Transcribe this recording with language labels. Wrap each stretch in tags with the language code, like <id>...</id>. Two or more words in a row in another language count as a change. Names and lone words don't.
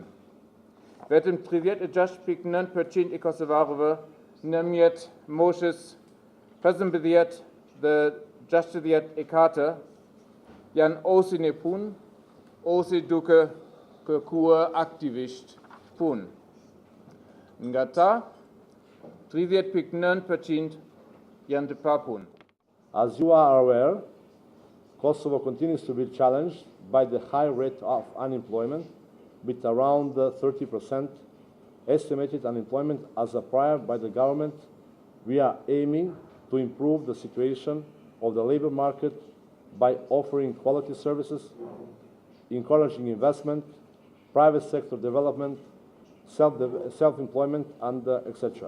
<sq>Vetëm 36.9% e kosovarëve në mjet moshës 15 dhe 64 janë ose në punë, ose duke kërkuar aktivisht punë. Nga ta, 30.9% janë të papunë.</sq> <en>As you are aware, Kosovo continues to be challenged by the high rate of unemployment, with around 30% estimated unemployment as applied by the government. We are aiming to improve the situation of the labor market by offering quality services, encouraging investment, private sector development, self-employment, and etc.</en>